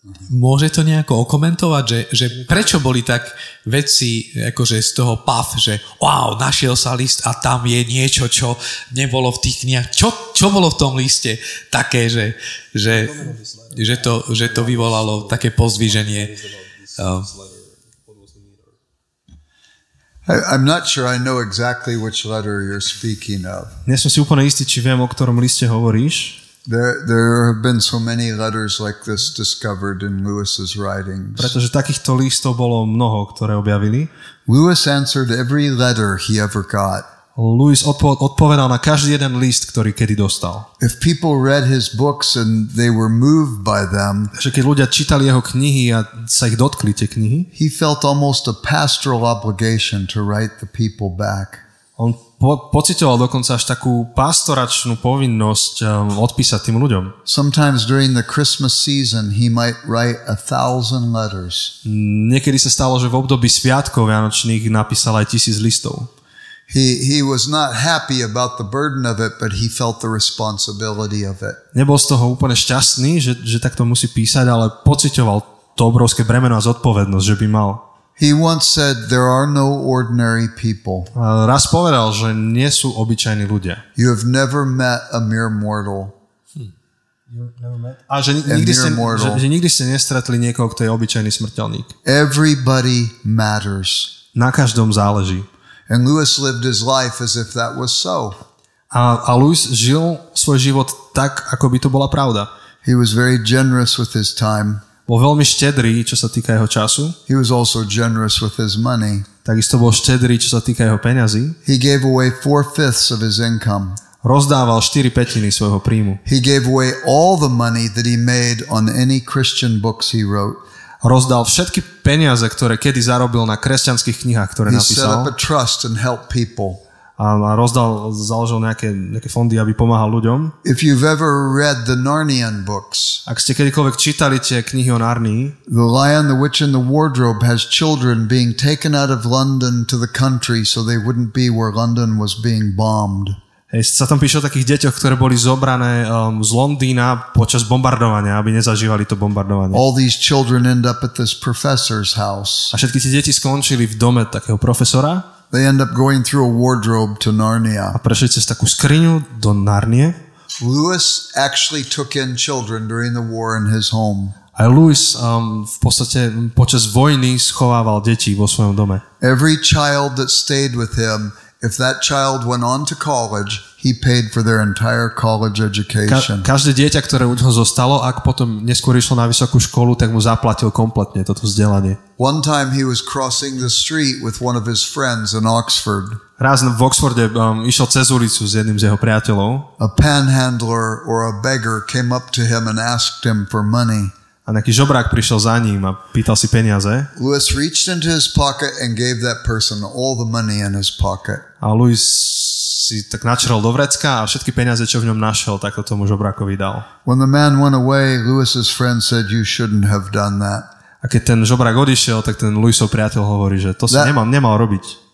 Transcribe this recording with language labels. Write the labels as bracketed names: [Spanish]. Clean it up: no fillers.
[Slovak] Môže to nejako okomentovať, že prečo boli tak veci akože z toho že wow, našiel sa list a tam je niečo, čo nebolo v tých knihách. Čo bolo v tom liste také, že to vyvolalo také pozdvíženie? [English] I'm not sure I know exactly which letter you're speaking of. [Slovak] Nie som si úplne istý, či viem, o ktorom liste hovoríš. [English] There have been so many letters like this discovered in Lewis's writings. [Slovak] Pretože takýchto listov bolo mnoho, ktoré objavili. [English] Lewis answered every letter he ever got. [Slovak] Lewis odpovedal na každý jeden list, ktorý kedy dostal. [English] If people read his books and they were moved by them, [Slovak] že keď ľudia čítali jeho knihy a sa ich dotkli tie knihy, [English] he felt almost a pastoral obligation to write the people back. [Slovak] On pocitoval dokonca až takú pastoračnú povinnosť odpísať tým ľuďom. [English] Sometimes during the Christmas season he might write 1,000 letters. [Slovak] Niekedy sa stalo, že v období sviatkov vianočných napísal aj 1000 listov. [English] He was not happy about the burden of it, but he felt the responsibility of it. [Slovak] Nebol z toho úplne šťastný, že takto musí písať, ale pocitoval to obrovské bremeno a zodpovednosť, že by mal. [English] He once said, there are no ordinary people. [Slovak] Raz povedal, že nie sú obyčajní ľudia. [English] You have never met a mere mortal. [Slovak] A že nikdy ste nestretli niekoho, kto je obyčajný smrteľník. [English] Everybody matters. [Slovak] Na každom záleží. [English] And Lewis lived his life as if that was so. [Slovak] A Lewis žil svoj život tak, ako by to bola pravda. [English] He was very generous with his time. [Slovak] Bol veľmi štedrý, čo sa týka jeho času. [English] He was also generous with his money. [Slovak] Takisto bol štedrý, čo sa týka jeho peňazí. [English] He gave away 4/5 of his income. [Slovak] Rozdával 4/5 svojho príjmu. [English] He gave away all the money that he made on any Christian books he wrote. [Slovak] Rozdal všetky peniaze, ktoré kedy zarobil na kresťanských knihách, ktoré napísal. [English] He set up a trust and helped people. [Slovak] A založil nejaké fondy, aby pomáhal ľuďom. [English] If you've ever read the Narnian books, [Slovak] ak ste kedykoľvek čítali tie knihy o Narnii, [English] The Lion, the Witch and the Wardrobe has children being taken out of London to the country so they wouldn't be where London was being bombed. [Slovak] Sa tam píše o takých deťoch, ktoré boli zobrané z Londýna počas bombardovania, aby nezažívali to bombardovanie. [English] All these children end up at this professor's house. [Slovak] A všetky tie deti skončili v dome takého profesora. [English] They end up going through a wardrobe to Narnia. [Slovak] A prešli cez takú skriňu do Narnie. [English] Lewis actually took in children during the war in his home. [Slovak] A Lewis v podstate počas vojny schovával deti vo svojom dome. [English] Every child that stayed with him, if that child went on to college, he paid for their entire college education. [Slovak] Každé dieťa, ktoré u neho zostalo, ak potom neskôr išlo na vysokú školu, tak mu zaplatil kompletne toto vzdelanie. [English] One time he was crossing the street with one of his friends in Oxford. [Slovak] Raz v Oxforde išiel cez ulicu s jedným z jeho priateľov. [English] A panhandler or a beggar came up to him and asked him for money. [Slovak] A nejaký žobrák prišiel za ním a pýtal si peniaze. [English] Lewis reached into his pocket and gave that person all the money in his pocket. [Slovak] A Lewis si tak načrel do vrecka a všetky peniaze, čo v ňom našiel, tak to tomu žobrákovi dal. [English] When the man went away, Lewis's friend said, "You shouldn't have done that." [Slovak] A keď ten žobrák odišiel, tak ten Lewisov priateľ hovorí, že to si nemal robiť.